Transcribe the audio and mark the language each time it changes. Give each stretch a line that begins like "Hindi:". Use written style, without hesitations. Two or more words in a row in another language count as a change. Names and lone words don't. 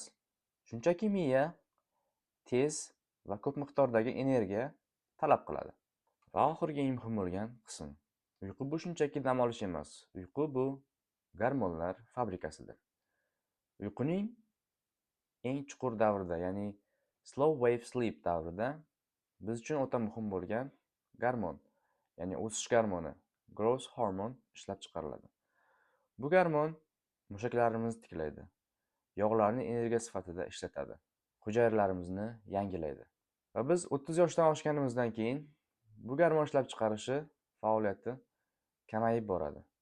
Uzbek: Shunchaki miya tez va ko'p miqdordagi energiya talab qiladi. Va oxirgi eng muhim bo'lgan qism. Uyqu bu shunchaki dam olish emas. Uyqu bu gormonlar fabrikasidir. Uyquning eng chuqur davrida, ya'ni
English: slow wave sleep
Uzbek: davrida biz uchun o'ta muhim bo'lgan gormon, ya'ni o'sish gormoni,
English: growth hormone
Uzbek: ishlab chiqariladi. Bu gormon mushaklarimizni tiklaydi, yog'larni energiya sifatida ishlatadi, hujayralarimizni yangilaydi. Va biz 30 yoshdan oshganimizdan keyin bu gormon ishlab chiqarishi faoliyati kamayib boradi.